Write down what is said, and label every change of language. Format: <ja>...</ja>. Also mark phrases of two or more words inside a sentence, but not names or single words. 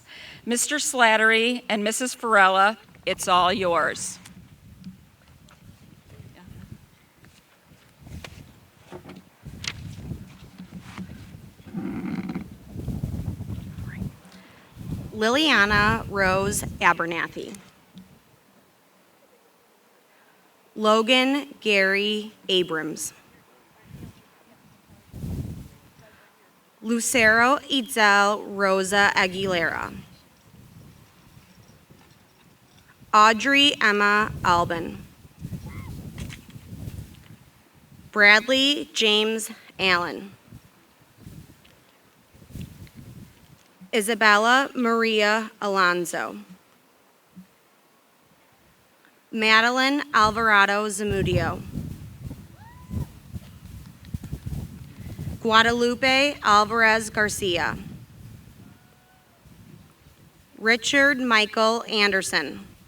<en>Mr. Slattery and Mrs. Farella, it's all yours. Liliana Rose Abernathy. Logan Gary Abrams. Lucero Itzel Rosa Aguilera. Audrey Emma Albin. Bradley James Allen. Isabella Maria Alonso. Madeline Alvarado Zamudio. Guadalupe Alvarez Garcia. Richard Michael Anderson.</en>